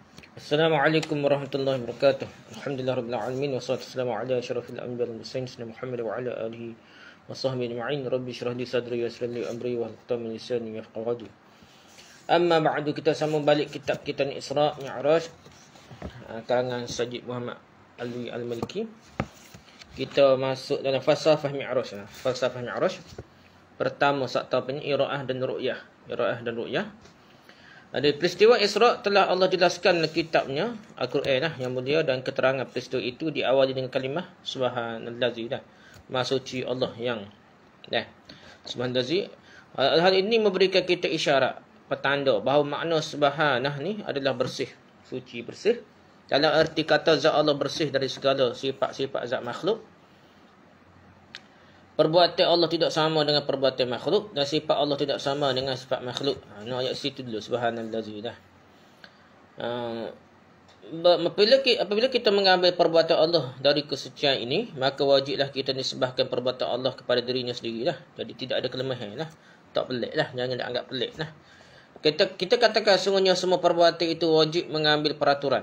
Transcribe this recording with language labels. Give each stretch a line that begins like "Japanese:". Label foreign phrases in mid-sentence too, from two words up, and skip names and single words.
Arabic: السلام عليكم ورحمة الله وبركاته. الحمد لله رب العالمين والصلاة والسلام على أشرف الأنبياء والمرسلين سيدنا محمد وعلى آله وصحبه أجمعين. رب اشرح لي صدري ويسر لي أمري واحلل من لساني يفقهوا قولي. أما بعد,
Malay: kita sambung balik kitab kita ni Isra Mi'raj karangan Sajid Muhammad Alwi Al-Maliki. Kita masuk dalam falsafah Mi'raj. Falsafah Mi'raj pertama sakta apa ni? Ira'ah dan ru'yah. Ira'ah dan ru'yah. Ada peristiwa Isra telah Allah jelaskan dalam kitabnya Al-Quran yang mulia, dan keterangan peristiwa itu diawali dengan kalimah Subhanallazi, Maha suci Allah yang Subhanallazi. Hal ini memberikan kita isyarat, petanda bahawa makna subhanah ni adalah bersih, suci, bersih. Dalam arti kata zat Allah bersih dari segala sifat-sifat zat makhluk. Perbuatan Allah tidak sama dengan perbuatan makhluk, dan sifat Allah tidak sama dengan sifat makhluk. Ayat situ dulu, subhanallazi. Apabila kita mengambil perbuatan Allah dari kesucian ini, maka wajiblah kita nisbahkan perbuatan Allah kepada dirinya sendiri. Jadi tidak ada kelemahan. Tak pelik lah, jangan anggap pelik lah. Kita katakan sungguhnya semua perbuatan itu wajib mengambil peraturan.